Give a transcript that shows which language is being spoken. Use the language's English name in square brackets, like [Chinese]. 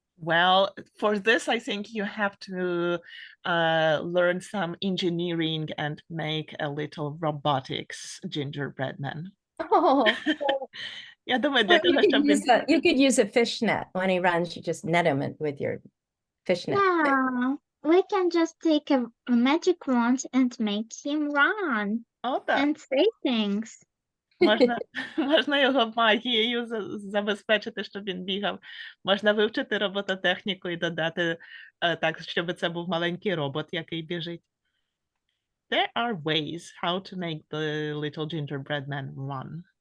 [English] Well, for this, I think you have to learn some engineering and make a little robotics gingerbread man. Oh, [Ukrainian] Я думаю, [English] or [Ukrainian] для того, щоб він... [English] you could use a fishnet. When he runs, you just net him with your fishnet. Yeah, we can just take a magic wand and make him run [Ukrainian] О, так. [English] and say things. [Ukrainian] Можна його магією забезпечити, щоб він бігав. Можна вивчити робототехніку і додати так, щоб це був маленький робот, який біжить. [English] There are ways how to make the little gingerbread man run.